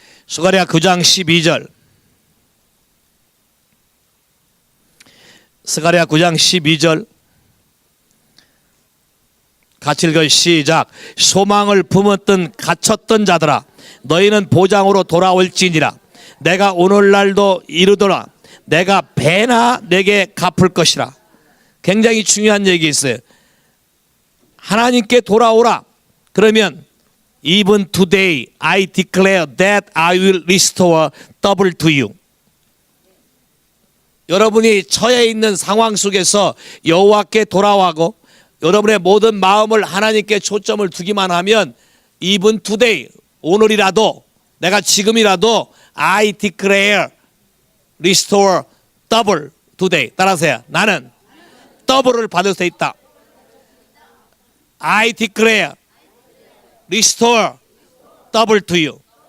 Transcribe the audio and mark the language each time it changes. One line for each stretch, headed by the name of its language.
Korean: 스가랴 9장 12절 스가랴 9장 12절 같이 읽어요. 시작. 소망을 품었던 갇혔던 자들아 너희는 보장으로 돌아올지니라. 내가 오늘날도 이르더라. 내가 배나 내게 갚을 것이라. 굉장히 중요한 얘기 있어요. 하나님께 돌아오라. 그러면
English: even today I declare that I will restore double to you.
Korean: 여러분이 처해 있는 상황 속에서 여호와께 돌아와고 여러분의 모든 마음을 하나님께 초점을 두기만 하면
English: even today
Korean: 오늘이라도 내가 지금이라도
English: I declare restore double today.
Korean: 따라서요. 나는 더블을 받을 수 있다.
English: I declare restore double to you.